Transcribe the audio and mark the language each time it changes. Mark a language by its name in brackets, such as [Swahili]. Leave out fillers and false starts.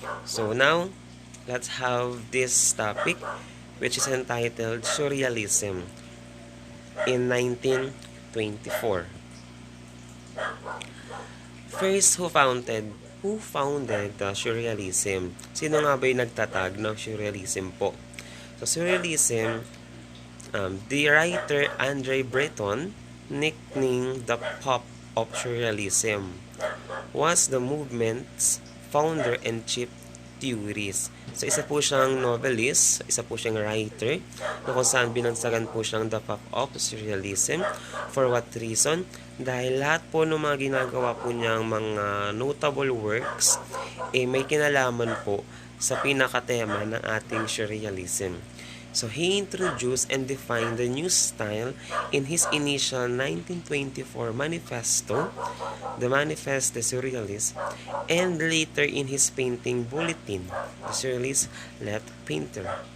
[English] So, now, let's have this topic which is entitled Surrealism in 1924. First, who founded the Surrealism? [Filipino] Sino nga ba yung nagtatag ng Surrealism po? [English] So, Surrealism, the writer Andre Breton, nicknamed the Pope of Surrealism, was the movement's founder and chief theorist. [Filipino] So, isa po siyang novelist, isa po siyang writer, na kung saan binansagan po siyang [English] the Pope of Surrealism. For what reason? [Filipino] Dahil lahat po ng mga ginagawa po niyang mga notable works, may kinalaman po sa pinakatema ng ating Surrealism. [English] So, he introduced and defined the new style in his initial 1924 manifesto, the Manifeste des Surrealistes, and later in his painting bulletin, the Surrealist Let Painter.